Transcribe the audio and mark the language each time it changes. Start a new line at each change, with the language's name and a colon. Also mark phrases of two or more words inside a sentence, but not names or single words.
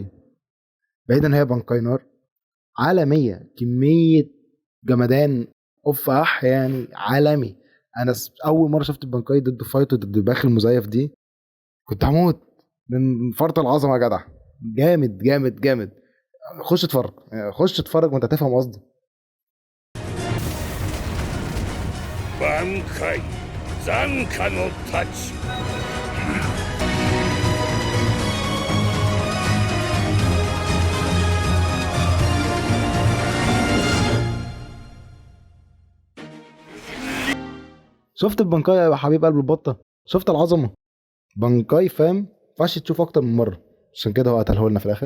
Arabic: بعيدا هي بانكاي نار عالميه، كميه جمدان، اوف اح يعني عالمي. انا اول مره شفت البنكاي ضد فايتو ضد باخ المزيف دي كنت هموت من فرط العظمه يا جدع. جامد جامد جامد. خش اتفرج، خش اتفرج وانت تفهم قصدي.
Japanese: 挽回残下の太刀
Arabic: شفت البنكاي يا حبيب قلب البطه؟ شفت العظمه؟ بنكاي فاهم ينفعش تشوف اكتر من مره، عشان كده هو قتله لنا في الاخر.